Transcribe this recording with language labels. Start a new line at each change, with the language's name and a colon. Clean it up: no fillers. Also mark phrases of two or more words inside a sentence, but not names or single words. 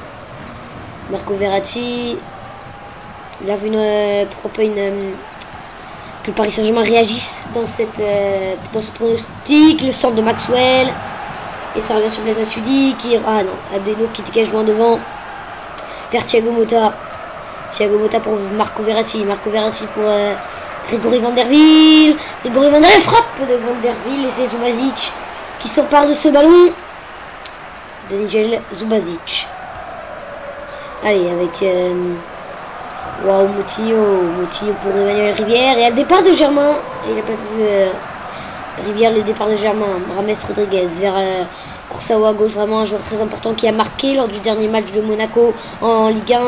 French: Marco Verratti, il a vu pourquoi pas que le Paris Saint-Germain réagisse dans ce pronostic. Le centre de Maxwell. Et ça revient sur Blaise Matuidi qui... Ah non, Abdeno qui dégage loin devant. Vers Thiago Motta. Thiago Motta pour Marco Verratti. Marco Verratti pour Grégory Van der Wiel. Grégory Van der Wiel, frappe de Van der Wiel. Et c'est Zubazic qui s'empare de ce ballon. Daniel Zubazic. Allez, avec... Waouh, Moutinho. Moutinho pour Emmanuel Rivière. Et à le départ de Germain. Il n'a pas vu... Rivière, le départ de Germain. James Rodriguez vers Kurzawa à gauche, vraiment un joueur très important qui a marqué lors du dernier match de Monaco en Ligue 1.